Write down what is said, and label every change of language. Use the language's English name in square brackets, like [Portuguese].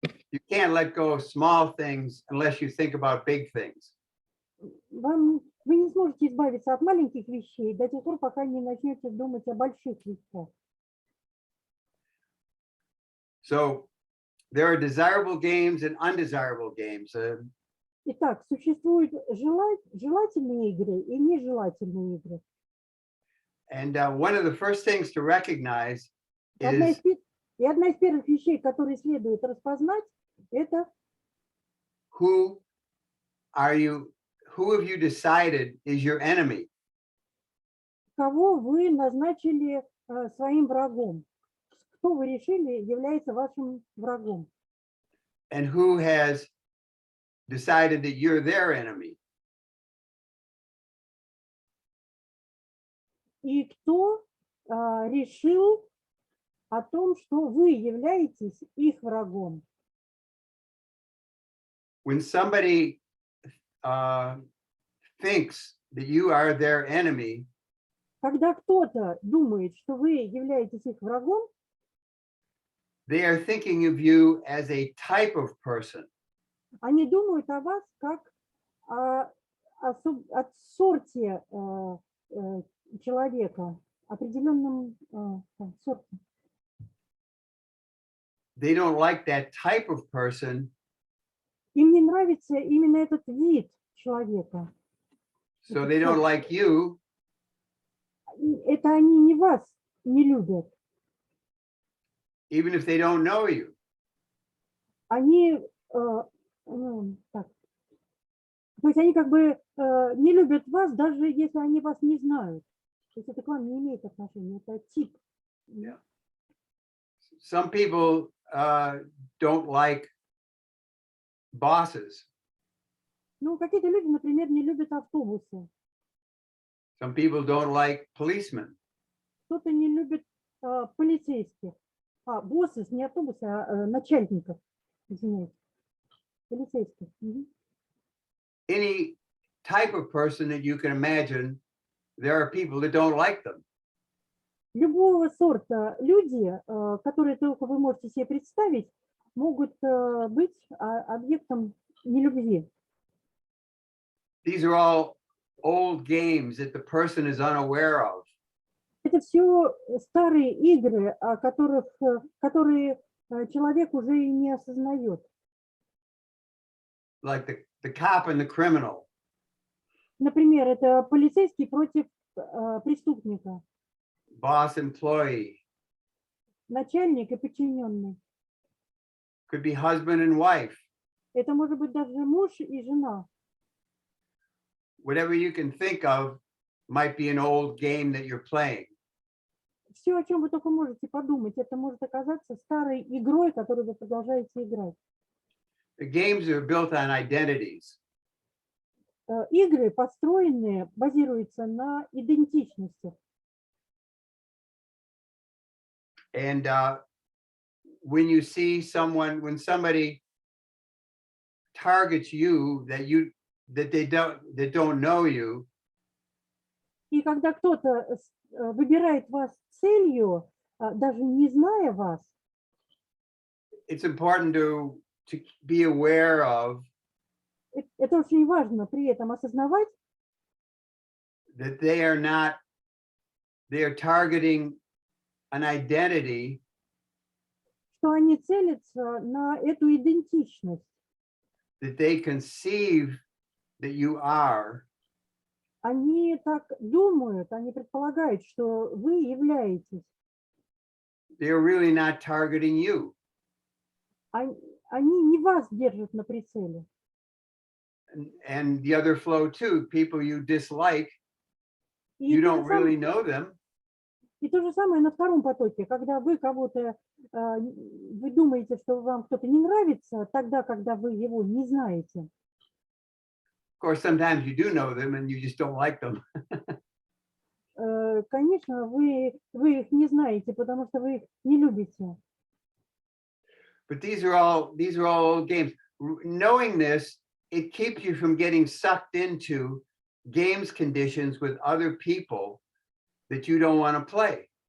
[English] You can't let go of small things unless you think about big things. [Russian] Вы не сможете избавиться от маленьких вещей до тех пор, пока не начнете думать о больших вещах. [English] So there are desirable games and undesirable games. [Russian] Итак, существуют желательные игры и нежелательные игры. [English] And one of the first things to recognize is [Russian] одна из первых вещей, которые следует распознать, это [English] who have you decided is your enemy? [Russian] Кого вы назначили своим врагом? Кто вы решили является вашим врагом? [English] And who has decided that you're their enemy? [Russian] И кто решил о том, что вы являетесь их врагом? [English] When somebody thinks that you are their enemy, [Russian] Когда кто-то думает, что вы являетесь их врагом, [English] they are thinking of you as a type of person. [Russian] они думают о вас как о сорте человека, определенном сорте. [English] They don't like that type of person. [Russian] Им не нравится именно этот вид человека. [English] So they don't like you. [Russian] Это они не вас не любят. [English] Even if they don't know you. [Russian] Они, так. То есть они как бы не любят вас, даже если они вас не знают. То есть это к вам не имеет отношения, это тип. [English] Yeah. Some people don't like bosses. [Russian] Ну, какие-то люди, например, не любят автобусы. [English] Some people don't like policemen. [Russian] Кто-то не любит полицейских. Боссы, не автобусы, а начальников. Извиняюсь. Полицейских. [English] Any type of person that you can imagine, there are people that don't like them. [Russian] Любого сорта люди, которые только вы можете себе представить, могут быть объектом нелюбви. [English] These are all old games that the person is unaware of. [Russian] Это все старые игры, которые человек уже и не осознает. [English] Like the cop and the criminal. [Russian] Например, это полицейский против преступника. [English] Boss employee. [Russian] Начальник и подчиненный. [English] Could be husband and wife. [Russian] Это может быть даже муж и жена. [English] Whatever you can think of might be an old game that you're playing. [Russian] Все, о чем вы только можете подумать, это может оказаться старой игрой, которую вы продолжаете играть. [English] The games are built on identities. [Russian] Игры, построенные, базируются на идентичности. [English] And when you see when somebody targets you that they don't know you, [Russian] И когда кто-то выбирает вас целью, даже не зная вас, [English] it's important to be aware of [Russian] Это очень важно при этом осознавать, [English] that they are targeting an identity [Russian] что они целятся на эту идентичность. [English] that they conceive that you are, [Russian] Они так думают, они предполагают, что вы являетесь. [English] they're really not targeting you. [Russian] Они не вас держат на прицеле. [English] And the other flow too, people you dislike, [Russian] И [English] you [Russian] то [English] don't [Russian] же [English] really know them, [Russian] И то же самое на втором потоке, когда вы кого-то, вы думаете, что вам кто-то не нравится, тогда, когда вы его не знаете. [English] of course, sometimes you do know them and you just don't like them. [Russian] Конечно, вы их не знаете, потому что вы их не любите. [English] But these are all old games. Knowing this, it keeps you from getting sucked into games conditions with other people that you don't want to play.